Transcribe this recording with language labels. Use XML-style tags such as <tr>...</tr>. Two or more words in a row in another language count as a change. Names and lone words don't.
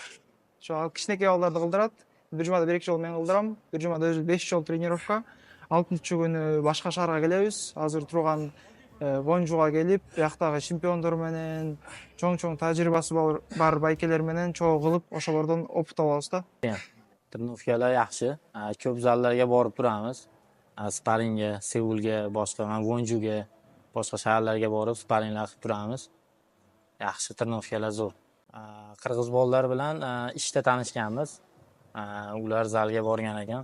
<ky>Ошо кичинекей балдарды кылдырат. Бир жумада 1-2 жолу мен кылдырам. Бир жумада өзү 5 жол тренировка. 6-күнү башка шаарга келебиз. Азыр турган Вонжуга келип, бияктагы чемпиондор менен, чоң тажрыйбасы бар байкелер менен чогуу кылып, ошолордон опыт алабыз да.</ky> <uz>Тренировкалар yaxshi. Ko'p zallarga borib turamiz. Sparingga, Seulga, boshqa Vonjuga, boshqa shaharlarga borib sparinglar qilib turamiz. Yaxshi trenirovkalar zo'r. Qirg'iz bolalar bilan ishda tanishganmiz. Ular zalga borgan ekan.</uz>